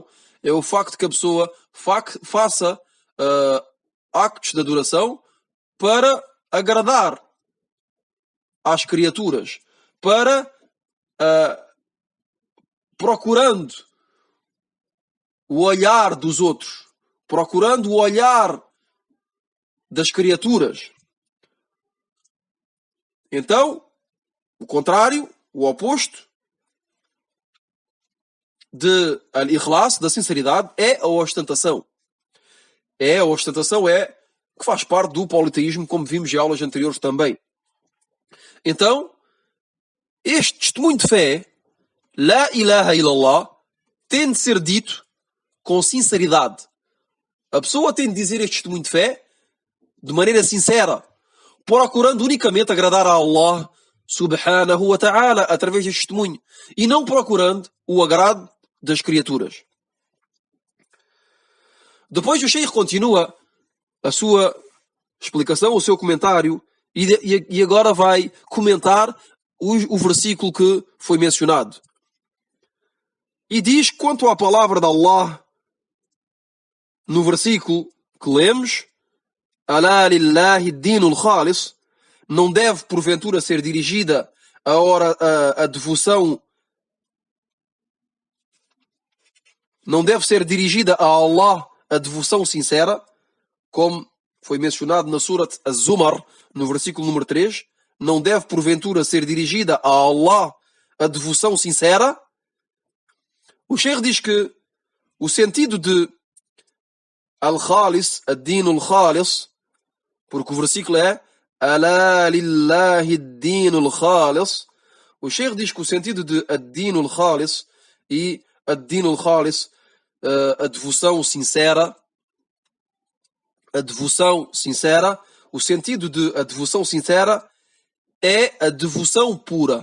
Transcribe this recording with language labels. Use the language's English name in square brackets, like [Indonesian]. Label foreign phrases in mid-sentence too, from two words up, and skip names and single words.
[Portuguese] É o facto que a pessoa faça actos de adoração para agradar às criaturas, para procurando o olhar dos outros, procurando o olhar das criaturas. Então, o contrário, o oposto de al-ikhlas, da sinceridade, é a ostentação. A ostentação é que faz parte do politeísmo, como vimos em aulas anteriores também. Então, este testemunho de fé, [Arabic] لا إله إلا الله, [Portuguese] tem de ser dito com sinceridade. A pessoa tem de dizer este testemunho de fé de maneira sincera, procurando unicamente agradar a Allah [Arabic] سبحانه وتعالى [Portuguese] através deste testemunho, e não procurando o agrado das criaturas. Depois o Sheikh continua a sua explicação, o seu comentário, e agora vai comentar o versículo que foi mencionado. E diz, quanto à palavra de Allah, no versículo que lemos, [Arabic] ألا لله الدين الخالص, [Portuguese] não deve porventura ser dirigida a devoção, não deve ser dirigida a Allah a devoção sincera, como foi mencionado na Surat Az-Zumar, no versículo número 3, não deve porventura ser dirigida a Allah a devoção sincera. O Sheikh diz que o sentido de Al-Khalis, [Arabic] الدين الخالص, [Portuguese] porque o versículo é [Arabic] ألا لله الدين الخالص. [Portuguese] O Sheikh diz que o sentido de [Arabic] الدين الخالص [Portuguese] e [Arabic] الدين الخالص, [Portuguese] a devoção sincera, o sentido de a devoção sincera é a devoção pura.